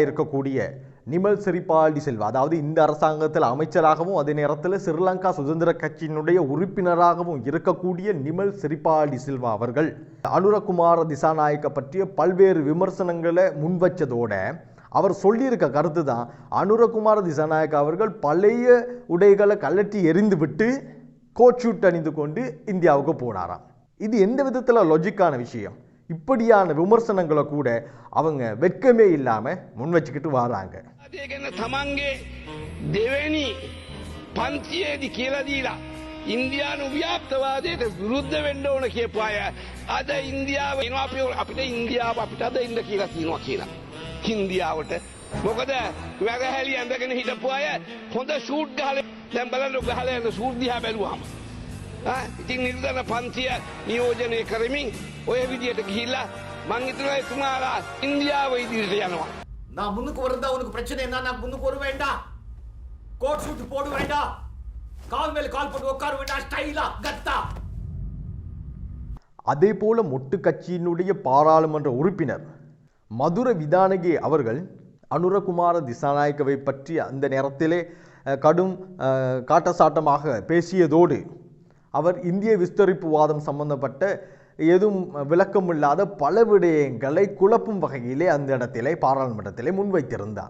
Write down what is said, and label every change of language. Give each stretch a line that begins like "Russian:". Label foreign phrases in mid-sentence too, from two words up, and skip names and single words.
Tamil: இருக்கக்கூடிய நிமல் சிறிபால டி சில்வா, அதாவது இந்த அரசாங்கத்தில் அமைச்சராகவும் அதே நேரத்தில் ஸ்ரீலங்கா சுதந்திர கட்சியினுடைய உறுப்பினராகவும் இருக்கக்கூடிய நிமல் சிறிபால டி சில்வா அவர்கள் அனுரகுமார திசாநாயக்க பற்றிய பல்வேறு விமர்சனங்களை முன்வச்சதோட அவர் சொல்லியிருக்க கருத்து தான், அனுரகுமார திசாநாயக் அவர்கள் பழைய உடைகளை கழற்றி எறிந்து விட்டு
English: coat suit
Tamil: அணிந்து கொண்டு இந்தியாவுக்கு போனாராம். இது எந்த விதத்தில் லாஜிக்கான விஷயம்? இப்படியான விமர்சனங்களை கூட அவங்க வெட்கமே இல்லாம முன் வச்சுக்கிட்டு வராங்க.
Sinhala: ඉන්දයානු ව්‍යාප්තවාදයට විරුද්ධ වෙන්න ඕන කියපු අය අද ඉන්දියාව එනවා අපිට ඉන්දියාව අපිට අද ඉන්න කියලා කියනවා කියලා. ඉන්දියාවට මොකද වැරහැලි ඇඳගෙන හිටපු අය හොඳ ෂූට් ගහලා දැන් බලන්න ගහලා යන ෂූට් දිහා බැලුවාම ඉතින් නිර්දන පන්තිය නියෝජනය කරමින් ඔය විදියට ගිහිල්ලා මං හිතනවා එතුමාලා ඉන්දියාව ඉදිරියට යනවා.
Tamil: நான் முன்னுக்கு வரதா உனக்கு பிரச்சனை என்ன? நான் முன்னுக்கு வர வேண்டாம்,
English: coat suit
Tamil: போட வேண்டாம், கால் மேல கால் போட்டு உட்கார வேண்டாம், ஸ்டைலா கத்தா. அதே போல மொட்டு கட்சியினுடைய பாராளுமன்ற உறுப்பினர் மதுர விதானகே அவர்கள் அனுரகுமார திசாநாயக்கவை பற்றி அந்த நேரத்திலே கடும் காட்டசாட்டமாக பேசியதோடு அவர் இந்திய விஸ்தரிப்பு வாதம் சம்பந்தப்பட்ட எதுவும் விளக்கமில்லாத பல விடயங்களை குழப்பும் வகையிலே அந்த இடத்திலே பாராளுமன்றத்திலே முன்வைத்திருந்தார்.